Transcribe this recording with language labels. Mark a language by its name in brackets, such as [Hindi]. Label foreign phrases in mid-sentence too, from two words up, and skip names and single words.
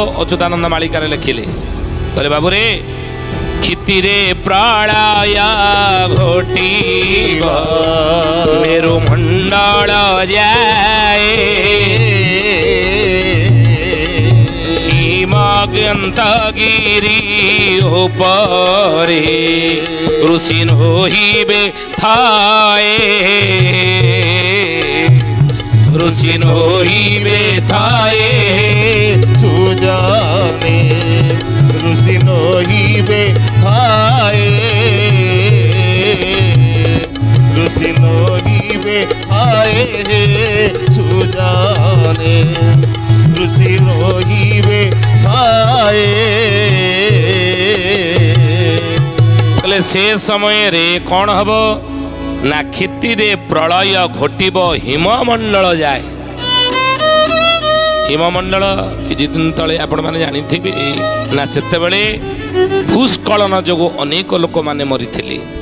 [Odia] ଅଚ୍ୟୁତାନନ୍ଦ ମାଳିକାରେ ଲେଖିଲେ, କହିଲେ ବାବୁରେ କ୍ଷିତିରେ ପ୍ରଳୟ ଘୋଟିବ ମେରୁ ମଣ୍ଡଳ ଯାଏ ବନ୍ତଗିରି ଉପରେ ଋଷି ନୋହିବେ ଥାଏ ଋଷି ନୋହିବେ ଥାଏ ସୁଜନେ ଋଷି ନୋହିବେ ଥାଏ ଋଷି ନୋହିବେ ଥାଏ ସୁଜନେ ଋଷି ନୋହିବେ ଥାଏ ହେଲେ ସେ ସମୟରେ କ'ଣ ହବ ନା କ୍ଷିତିରେ ପ୍ରଳୟ ଘଟିବ ହିମମଣ୍ଡଳ ଯାଏ ହିମମଣ୍ଡଳ କିଛି ଦିନ ତଳେ ଆପଣମାନେ ଜାଣିଥିବେ ନା ସେତେବେଳେ ଭୂସ୍ଖଳନ ଯୋଗୁଁ ଅନେକ ଲୋକମାନେ ମରିଥିଲେ